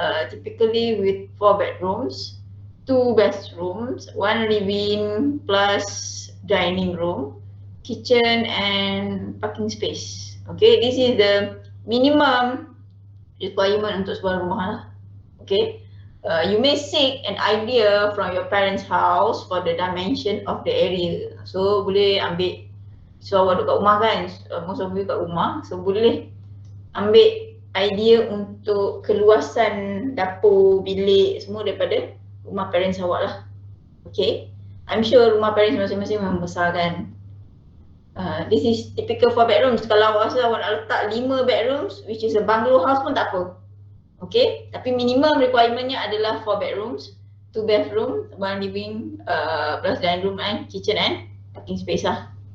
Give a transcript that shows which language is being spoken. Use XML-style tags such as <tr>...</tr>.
<en>Typically with 4 bedrooms, 2 bathrooms, 1 living plus dining room, kitchen and parking space. Okay, this is the minimum requirement</en> <ms>untuk sebuah rumah lah.</ms> <en>Okay, you may seek an idea from your parents' house for the dimension of the area.</en> <ms>So boleh ambil, so awak duduk kat rumah kan,</ms> <en>most of you</en> <ms>kat rumah, so boleh ambil idea untuk keluasan dapur, bilik semua daripada rumah parents awak lah. Okay,</ms> <en>I'm sure</en> <ms>rumah parents masing-masing memang besar kan.</ms> <en>This is typical 4 bedrooms.</en> <ms>Kalau awak rasa awak nak letak 5 bedrooms,</ms> <en>which is a bungalow house</en> <ms>pun tak apa.</ms> <en>Okay, tapi minimum requirementnya adalah 4 bedrooms, 2 bathroom, 1 living plus dining room and kitchen and parking space lah.</en>